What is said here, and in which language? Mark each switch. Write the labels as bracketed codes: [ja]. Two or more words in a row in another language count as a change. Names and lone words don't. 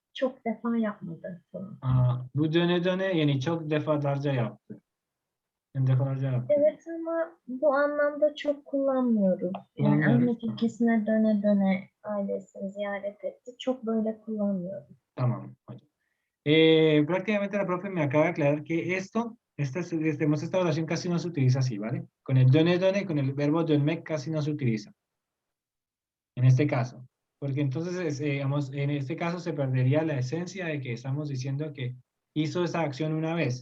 [tr] Çok defa yapmadı bunu. Bu döne yani çok defalarca yaptı. Defalarca yaptı. Evet ama bu anlamda çok kullanmıyoruz. Yani Ahmet ülkesine döne döne ailesini ziyaret etti. Çok böyle kullanmıyoruz. Tamam hocam. [es] Prácticamente la profe me acaba de aclarar que esta oración casi no se utiliza así, ¿vale? Con el döne, con el verbo dönmek casi no se utiliza. En este caso. Porque entonces, digamos, en este caso se perdería la esencia de que estamos diciendo que hizo esa acción una vez.